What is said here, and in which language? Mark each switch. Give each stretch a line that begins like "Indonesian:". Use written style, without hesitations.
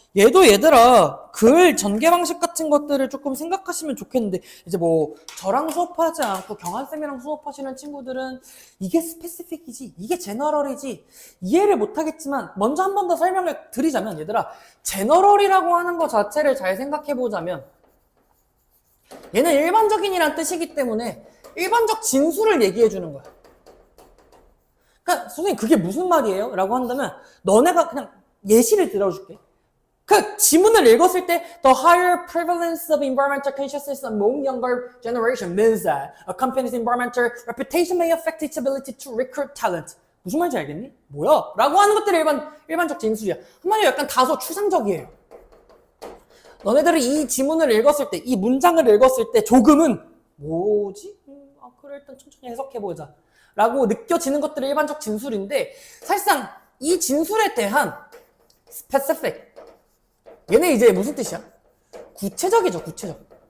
Korean: 얘도 얘들아 글 전개 방식 같은 것들을 조금 생각하시면 좋겠는데 이제 뭐 저랑 수업하지 않고 경한쌤이랑 수업하시는 친구들은 이게 스페시픽이지 이게 제너럴이지 이해를 못하겠지만 먼저 한 번 더 설명을 드리자면 얘들아 제너럴이라고 하는 것 자체를 잘 생각해보자면 얘는 일반적인이란 뜻이기 때문에 일반적 진술을 얘기해 주는 거야. 그러니까 선생님 그게 무슨 말이에요? 라고 한다면 너네가 그냥 예시를 들어줄게. 그 지문을 읽었을 때
English: The higher prevalence of environmental consciousness among younger generation means that a company's environmental reputation may affect its ability to recruit talent.
Korean: 무슨 말인지 알겠니? 뭐야? 라고 하는 것들이 일반적 진술이야. 한마디로 약간 다소 추상적이에요. 너네들이 이 지문을 읽었을 때, 이 문장을 읽었을 때 조금은 뭐지? 그래 일단 천천히 해석해보자 라고 느껴지는 것들이 일반적 진술인데 사실상 이 진술에 대한 specific 얘네 이제 무슨 뜻이야? 구체적이죠. 구체적.